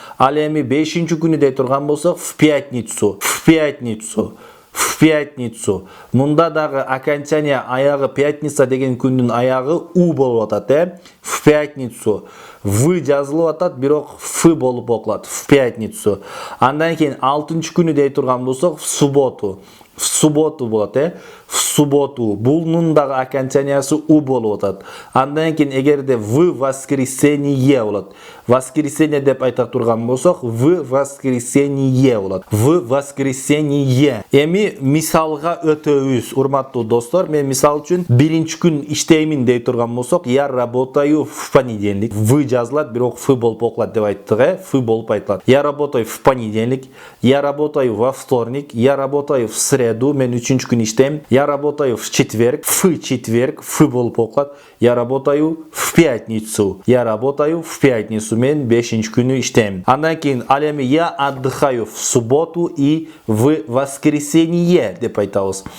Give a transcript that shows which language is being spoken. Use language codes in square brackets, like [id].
[ky] Ал эми бешинчи күнү дей турган болсок, в пятницу. В пятницу. Мында дагы окончания аягы пятница деген күндүн аягы у болуп атат, В пятницу. В жазылып атат, бирок ф болуп окулат. В пятницу. Андан кийин алтынчы күнү дей турган болсок, в субботу. [ru] В субботу болот, В субботу. [ky] Бунун дагы окончаниясы у болуп атат. Андан кийин эгерде в воскресенье болот. Воскресенье деп айта турган болсок, в воскресенье болот. [ru] В воскресенье. [ky] Эми мисалга өтөбүз урматтуу достор. Мен мисал үчүн биринчи күн иштеймин дей турган болсок, я работаю в понедельник. В жазылат, бирок ф болуп окулат деп айттык, Ф болуп айтылат. [ru] Я работаю в понедельник, я работаю во вторник, я работаю в среду, мен үчүнчү күн иштейм. Я работаю в четверг, Ф болуп окулат. Я работаю в пятницу. Я работаю в пятницу, мен бешинчи күнү иштейм. Андан кийин ал эми я отдыхаю в субботу и в воскресенье деп айтабыз.